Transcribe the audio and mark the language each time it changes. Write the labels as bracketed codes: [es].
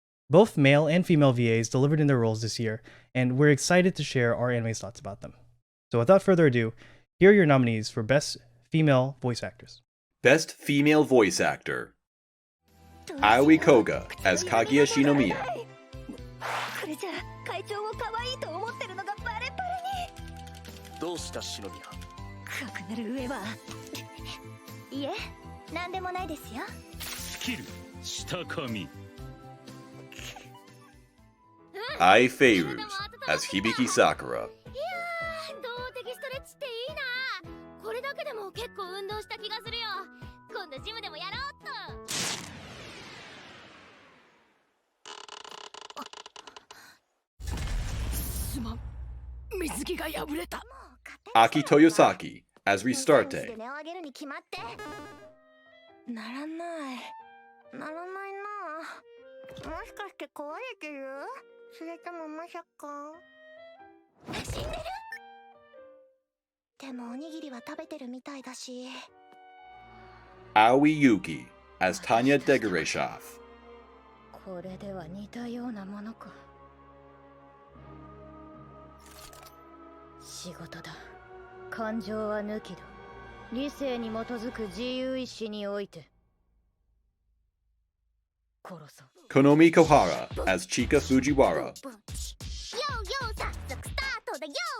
[en] Both male and female VAs delivered in their roles this year, and we're excited to share our anime's thoughts about them. So without further ado, here are your nominees for Best Female Voice Actress. Best Female Voice Actor. Aoi Koga as Kaguya Shinomiya. [ja] これじゃ会長を可愛いと思ってるのがバレバレに。どうした篠宮。かくなる上はいえ、なんでもないですよ。スキル下髪。 [en] Ai Feiruz as Hibiki Sakura. [ja] いやー、動的ストレッチっていいな。これだけでも結構運動した気がするよ。今度ジムでもやろうっと。すまん、水着が破れた。 [en] Aki Toyosaki as Restarte. [ja] 値を上げるに決まって。ならない。ならないな。もしかして壊れてる？それともまさか死んでる？でもおにぎりは食べてるみたいだし。 [en] Aoi Yuki as Tanya Degereshov. [ja] これでは似たようなものか。仕事だ。感情は抜きだ。理性に基づく自由意志において殺そう。 [en] Konomi Kohara as Chika Fujiwara. [ja] よよ、早速スタートだよ。